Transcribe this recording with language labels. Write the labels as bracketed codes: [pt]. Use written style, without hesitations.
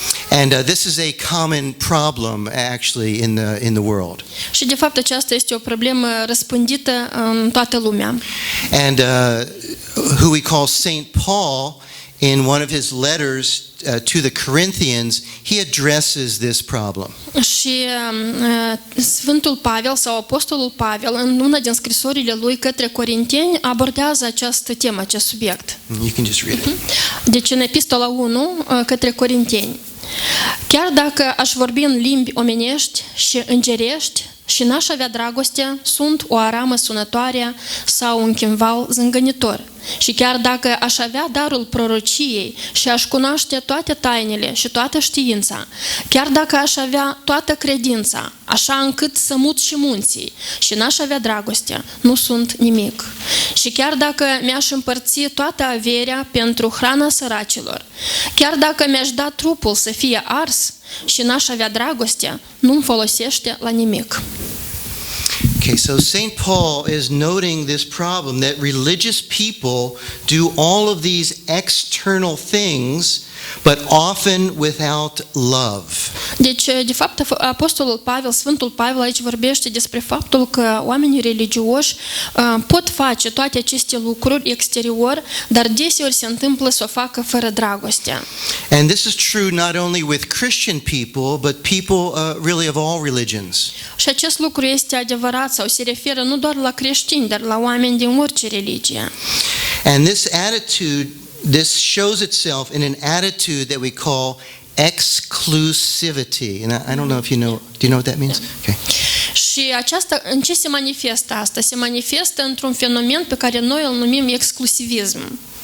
[en] And this is a common problem actually in the world. [ro] Și de fapt aceasta este o problemă răspândită în toată lumea. [en] And who we call Saint Paul, in one of his letters to the Corinthians, he addresses this problem. [ro] Și Sfântul Pavel sau Apostolul Pavel în una din scrisorile lui către Corinteni abordează această temă, acest subiect. [en] You can just read it. [ro] Deci în epistola 1 către Corinteni. Chiar dacă aș vorbi în limbi omenești și îngerești și n-aș avea dragoste, sunt o aramă sunătoare sau un chimval zângănitor. Și chiar dacă aș avea darul prorociei și aș cunoaște toate tainele și toată știința, chiar dacă aș avea toată credința, așa încât să mut și munții, și n-aș avea dragoste, nu sunt nimic. Și chiar dacă mi-aș împărți toată averea pentru hrana săracilor, chiar dacă mi-aș da trupul să fie ars și n-aș avea dragoste, nu-mi folosește la nimic. [en] Okay, so St. Paul is noting this problem that religious people do all of these external things, but often without love. [ro] Deci, de fapt, Apostolul Pavel, Sfântul Pavel aici vorbește despre faptul că oamenii religioși pot face toate aceste lucruri exterior, dar deseori se întâmplă să o facă fără dragoste. [en] And this is true not only with Christian people, but people really of all religions. [ro] Și acest lucru este adevărat sau se referă nu doar la creștini, dar la oameni din orice religie. [en] And this shows itself in an attitude that we call exclusivity. And I don't know if do you know what that means? Okay. [ro] Și aceasta, în ce se manifestă asta? Se manifestă într-un fenomen pe care noi îl numim exclusivism.